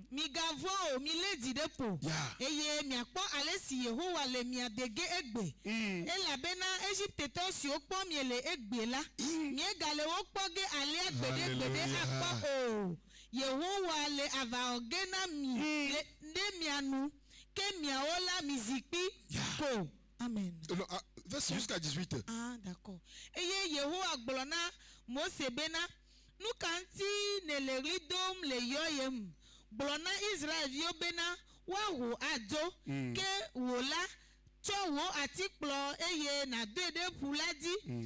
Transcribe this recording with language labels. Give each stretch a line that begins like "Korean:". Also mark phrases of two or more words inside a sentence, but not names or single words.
Ewe: Migavɔ̃ o, milé dzi ɖe ƒo.
English: Yeah.
Ewe: Eye miakpɔ ale si Yehowa le mia dege egbe. Elabena Egiptetɔ siwo kpɔ mie le egbe la. Miegale wo kpɔ ge alea gbeɖegbeɖe akpɔ o. Yehowa le aʋawɔ ge na mi ɖe mia nu. Ke miawo la mi zikpi ko. Amen.
French: Non, verset jusqu'à 18. Ah, d'accord.
Ewe: Eye Yehowa gblɔ na Mose bena. Nu ka ŋuti ne le ɣli dom le yɔyem. Gblɔ na Israelviwo bena woaho adzo. Ke wò la tsɔ wò atikplɔ eye nàdoe ɖe ƒu la dzi.